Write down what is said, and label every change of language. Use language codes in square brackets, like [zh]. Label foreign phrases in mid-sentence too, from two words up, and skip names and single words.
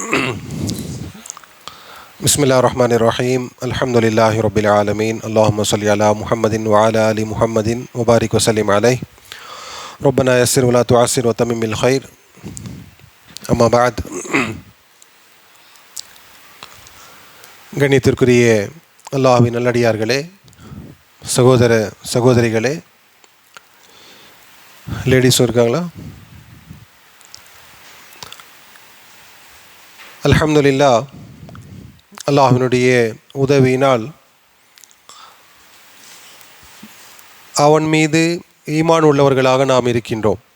[ar] بسم الله الرحمن الرحيم. الحمد لله رب العالمين. اللهم صل على محمد وعلى آل محمد وبارك وسلم عليه. ربنا يسر ولا تعسر وتمم بالخير. أما بعد. [ta] கண்ணியத்திற்குரிய அல்லாஹ்வின் நல்லடியார்களே, சகோதர சகோதரிகளே, லேடிஸ் இருக்காங்களா? அல்ஹம்துலில்லாஹ், அல்லாஹ்வினுடைய உதவியினால் அவன் மீது ஈமான் உள்ளவர்களாக நாம் இருக்கின்றோம்.